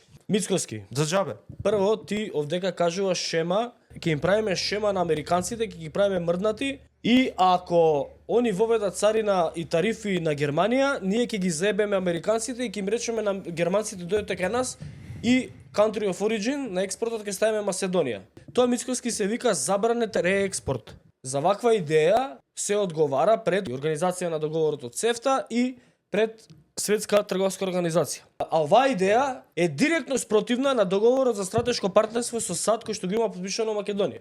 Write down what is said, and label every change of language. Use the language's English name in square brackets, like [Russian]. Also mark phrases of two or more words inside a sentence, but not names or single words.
[Macedonian] Мицкоски. За џабе. Прво, ти овдека кажуваш шема, ќе им правиме шема на американците, ќе ги правиме мрднати и ако они воведат царина и тарифи на Германија, ние ќе ги заебеме американците и ќе им речеме на германците дојдете кај нас и [English] country of origin [Macedonian] на експортот ќе ставиме Македонија. Тоа мицкоски се вика забранет реекспорт. За ваква идеја се одговара пред Организација на договорот од ЦЕФТА и пред Светска трговска организација. А оваа идеја е директно спротивна на договорот за стратешко партнерство со САД кој што го има подпишано Македонија.